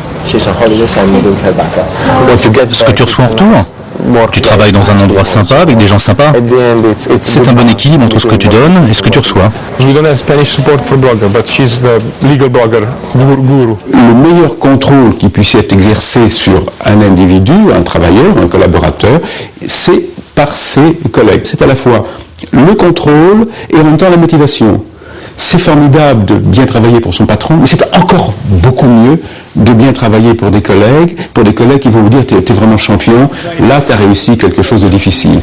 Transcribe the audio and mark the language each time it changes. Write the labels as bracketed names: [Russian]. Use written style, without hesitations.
[English] She's on holiday, so I'm doing her back. [French] Ce que tu reçois en retour, tu travailles dans un endroit sympa avec des gens sympas. C'est un bon équilibre entre ce que tu donnes et ce que tu reçois. [English] We don't have Spanish support for blogger, but she's the legal blogger guru. [French] Le meilleur contrôle qui puisse être exercé sur un individu, un travailleur, un collaborateur, c'est par ses collègues. C'est à la fois le contrôle et en même temps la motivation. C'est formidable de bien travailler pour son patron, mais c'est encore beaucoup mieux de bien travailler pour des collègues qui vont vous dire tu es vraiment champion, là tu as réussi quelque chose de difficile.